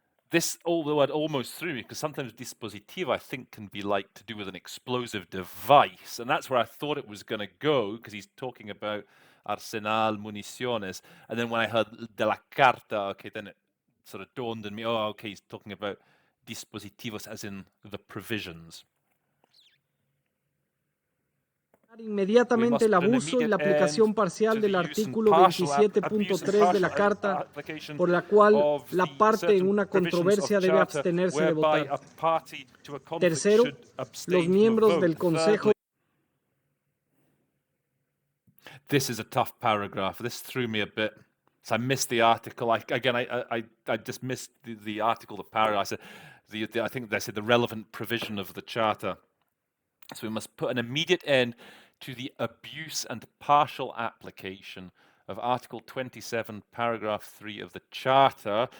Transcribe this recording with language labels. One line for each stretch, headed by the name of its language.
English: The word almost threw me, because sometimes dispositivo, I think, can be like to do with an explosive device, and that's where I thought it was going to go, because he's talking about arsenal, municiones, and then when I heard
Spanish: de la carta,
English: okay, then it sort of dawned on me, oh, okay, he's talking about dispositivos as in the provisions.
Spanish: Inmediatamente el abuso y la aplicación parcial del artículo 27.3 de la Carta, por la cual la parte en una controversia debe abstenerse de votar. Tercero, los miembros del Consejo.
English: This is a tough paragraph. This threw me a bit. So I missed the article. I just missed the article, the paragraph. I said, I think they said the relevant provision of the Charter. So we must put an immediate end to the abuse and partial application of Article 27, Paragraph 3 of the Charter.